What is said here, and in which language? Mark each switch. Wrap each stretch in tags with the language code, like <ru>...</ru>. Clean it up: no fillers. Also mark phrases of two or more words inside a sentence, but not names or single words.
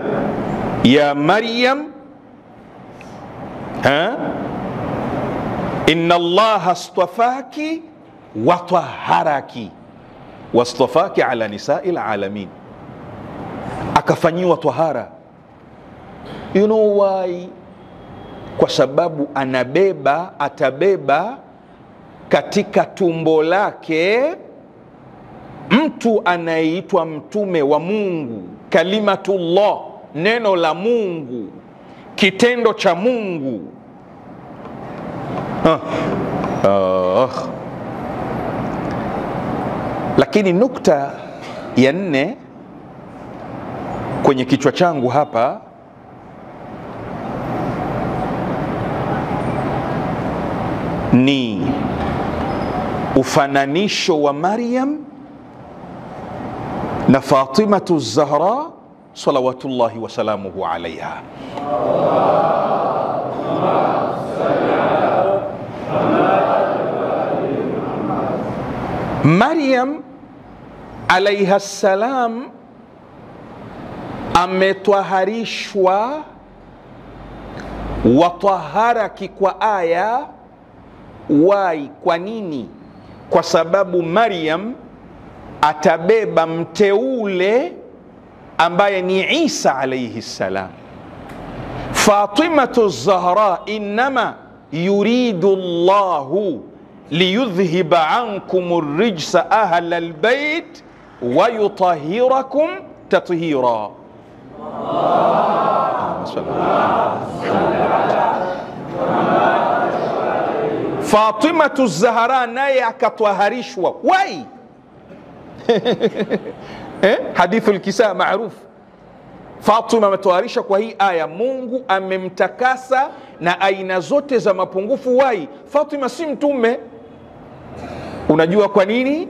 <ar>يا مريم، إن الله اصطفاك وطهرك واصطفاك على نساء العالمين.</ar> <sw>Akafanyiwa tahara.</sw> <en>You know why?</en> <sw>Kwa sababu atabeba katika tumbo lake mtu anayeitwa mtume wa Mungu, kalimatullah, neno la Mungu, kitendo cha Mungu. Lakini nukta ya 4 kwenye kichwa changu hapa ni ufananisho wa Maryam na Fatimatu Zahra</sw> <ar>صلوات الله وسلامه عليها.</ar> <sw>Maryam</sw> <ar>عليها السلام</ar> <sw>ametwaharishwa, wataharaki kwa aya. Wai? Kwa nini? Kwa sababu Maryam atabeba mteule ambaye ni Isa</sw> <ar>عليه السلام. Fatimatu Zahra, إنما يريد الله ليذهب عنكم الرجس أهل البيت ويطهركم تطهيرا.</ar> <sw>Fatimatu Zahra naye akatwaharishwa. Why?</sw> <ar>حديث الكساء معروف.</ar> <sw>Fatima ametwaharisha kwa hii aya. Mungu amemtakasa na aina zote za mapungufu. Why? Fatima si mtume. Unajua kwa nini?</sw>